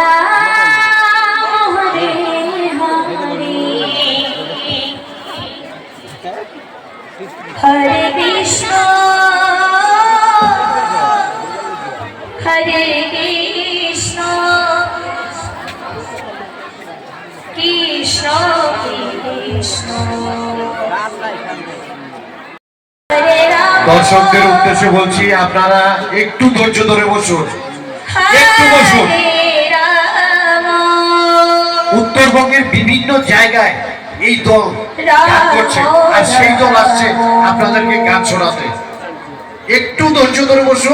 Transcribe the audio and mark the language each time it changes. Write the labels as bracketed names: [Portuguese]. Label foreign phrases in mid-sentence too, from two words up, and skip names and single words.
[Sanskrit] राम हरे हरे कृष्ण कृष्ण कृष्ण कृष्ण हरे राम [Bangla] দর্শকদের উদ্দেশ্যে বলছি আপনারা একটু ধৈর্য ধরে বসুন, একটু বসুন। উত্তরবঙ্গের বিভিন্ন জায়গায় এই দল গান করছে আর সেই দল আসছে আপনাদেরকে গান শোনাতে। একটু ধৈর্য ধরে বসুন,